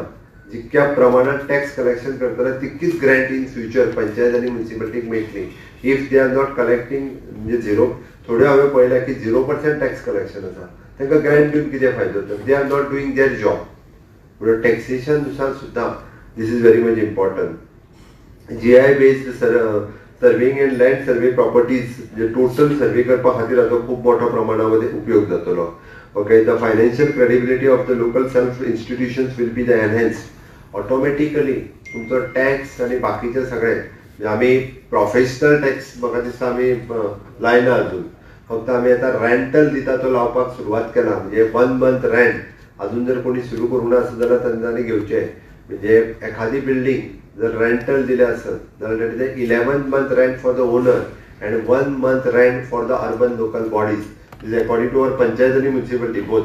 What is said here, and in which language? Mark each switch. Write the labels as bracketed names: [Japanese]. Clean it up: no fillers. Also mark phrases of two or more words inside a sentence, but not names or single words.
[Konkani] जितक्या प्रमाणात टॅक्स कलेक्शन करतले तितकीच [English] grant in future [Konkani] पंचायत आनी म्युन्सिपाल्टीक मेळटली. [English] if they are not collecting [Konkani] म्हणजे 0, थोड्यो हांवें पळयल्या की 0% [English] tax collection [Konkani] आसा, तांकां ग्रँट दिवन कितें फायदो? [English] they are not doing their job. [Konkani] म्हणून टॅक्सेशन नुसार सुद्दां [English] this is very much important. GI based surveying and land survey properties [Konkani] म्हणजे [English] total survey [Konkani] करपा खातीर हाचो खूब मोठ्या प्रमाणामध्ये उपयोग जातलो. [English] Okay, the financial credibility of the local self institutions will be enhanced. [Konkani] Automatically तुमचो टॅक्स आनी बाकीचे सगळे म्हणजे आमी [English] professional tax [Konkani] म्हाका दिसता आमी लायना अजून. फक्त आमी आतां रेंटल दिता तो लावपाक सुरवात केला. म्हणजे [English] 1 month rent [Konkani] अजून जर कोणी सुरू करूं ना आसत जाल्यार तांच्यांनी घेवचें. म्हणजे एखादी बिल्डींग जर रेंटल दिले आसत जाल्यार ते [English] 11 month rent for the owner and 1 month rent for the urban local bodies is according to our [Konkani] पंचायत आणि म्युन्सिपाल्टी [English] बोथ.